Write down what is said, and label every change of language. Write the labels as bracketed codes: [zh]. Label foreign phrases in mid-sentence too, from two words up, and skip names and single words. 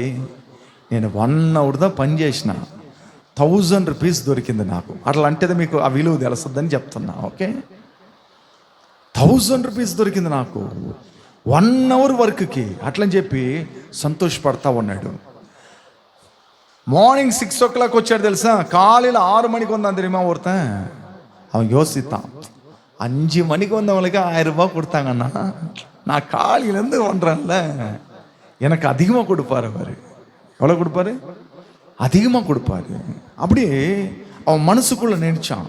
[te] నేను 1 hour పని చేసిన, 1000 rupees దొరికింది నాకు. అట్లా అంటే మీకు ఆ విలువ తెలుస్తుందని చెప్తున్నా. ఓకే, 1000 rupees దొరికింది నాకు 1 hour వర్క్కి. అట్లని చెప్పి సంతోషపడతా ఉన్నాడు. మార్నింగ్ 6 o'clock వచ్చాడు తెలుసా, [ta] காலையில் 6 மணிக்கு வந்தான் தெரியுமா ஒருத்தன். அவன் யோசித்தான், 5 மணிக்கு வந்தவங்களுக்கு 1000 ரூபாய் கொடுத்தாங்கன்னா நான் காலையிலேருந்து பண்ணுறேன்ல, எனக்கு அதிகமாக கொடுப்பாரு அவர். எவ்வளோ கொடுப்பாரு? அதிகமாக கொடுப்பாரு. அப்படி அவன் மனசுக்குள்ள நினைச்சான்.